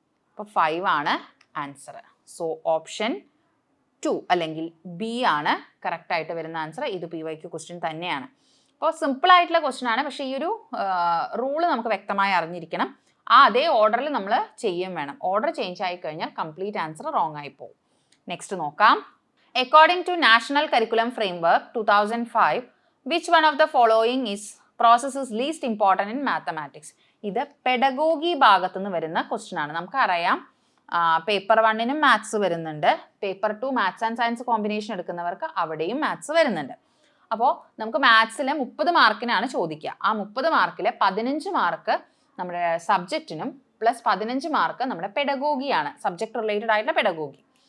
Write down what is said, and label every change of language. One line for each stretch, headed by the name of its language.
Malayalam: അപ്പോൾ 5 ആണ് answer. So option 2 അല്ലെങ്കിൽ ബി ആണ് കറക്റ്റായിട്ട് വരുന്ന ആൻസർ. ഇത് PYQ ക്വസ്റ്റ്യൻ തന്നെയാണ്. അപ്പോൾ സിമ്പിൾ ആയിട്ടുള്ള ക്വസ്റ്റ്യൻ ആണ്. പക്ഷേ ഈ ഒരു റൂള് നമുക്ക് വ്യക്തമായി അറിഞ്ഞിരിക്കണം. അതേ ഓർഡറിൽ നമ്മൾ ചെയ്യും വേണം. ഓർഡർ ചേഞ്ച് ആയി കഴിഞ്ഞാൽ കംപ്ലീറ്റ് ആൻസർ റോങ് ആയി പോകും. നെക്സ്റ്റ് നോക്കാം.
English: according to National Curriculum Framework 2005, which one of the following process is least important in mathematics?
Malayalam: ഇത് പെഡഗോഗി ഭാഗത്തുനിന്ന് വരുന്ന ക്വസ്റ്റ്യൻ ആണ്. നമുക്കറിയാം പേപ്പർ 1നും മാത്സ് വരുന്നുണ്ട്, paper 2 maths and science combination എടുക്കുന്നവർക്ക് അവിടെയും മാത്സ് വരുന്നുണ്ട്. അപ്പോൾ നമുക്ക് മാത്സിൽ 30 മാർക്കിനാണ് ചോദിക്കുക. ആ 30 മാർക്കിൽ 15 മാർക്ക് നമ്മുടെ സബ്ജക്റ്റിനും പ്ലസ് 15 മാർക്ക് നമ്മുടെ പെഡഗോഗിയാണ്, സബ്ജക്ട് റിലേറ്റഡ് ആയിട്ടുള്ള പെഡഗോഗി.